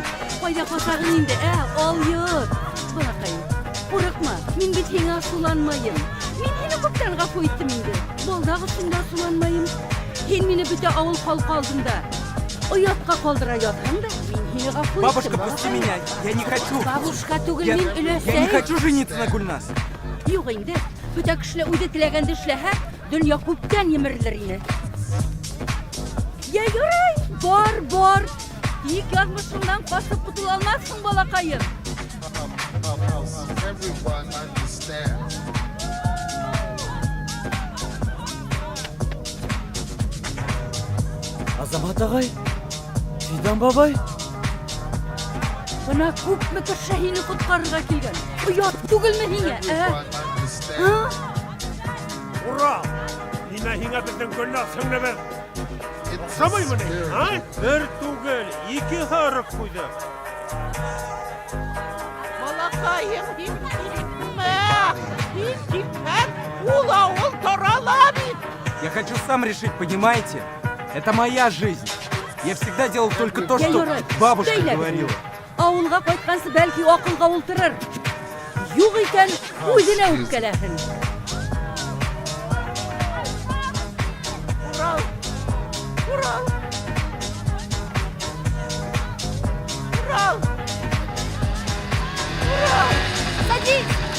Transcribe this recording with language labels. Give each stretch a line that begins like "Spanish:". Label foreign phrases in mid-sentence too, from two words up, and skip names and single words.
Bashkir: Кайда касагым инде? Алйот. Балакайым. Курыкма, мин бит һиңа суланмайым. Мин һине күптән гафу иттем инде. Балдагы шунда суланмайым. Һин мине бөтә авыл халкы алдында оятка калдыра ятһаң да, мин һине гафу иттем.
Russian: Бабушка, пусти меня, я не хочу.
Bashkir: Бабушка түгел, мин өләсәй.
Russian: Я не хочу жениться на Гульназ.
Bashkir: Юк инде, бөтә кешеләр үзе теләгәнде эшләһә, дөнья күптән емерелер ине. Я ярай, бар. Тик язмышыңнан касып кутыла алмассың, балакайым.
English: everyone understands.
Bashkir: Азамат агай, Фидан бабай. Бына күпме кеше һине коткарырга килгән. Оят түгелме һиңә, Ура! Ниңә һиңә безнең Гөлназ сеңлебез? Ошамыймы ни? Бер түгел, ике һарык куйдык. Балакайым, һин килепме? Һин килһәң, ул авыл тарала бит.
Russian: Я хочу сам решить, понимаете? Это моя жизнь. Я всегда делал только то, что бабушка говорила.
Bashkir: Авылга кайткансы бәлки акылга ултырыр. Юк икән, үзенә үпкәләһен. Урал!
Russian: Садись!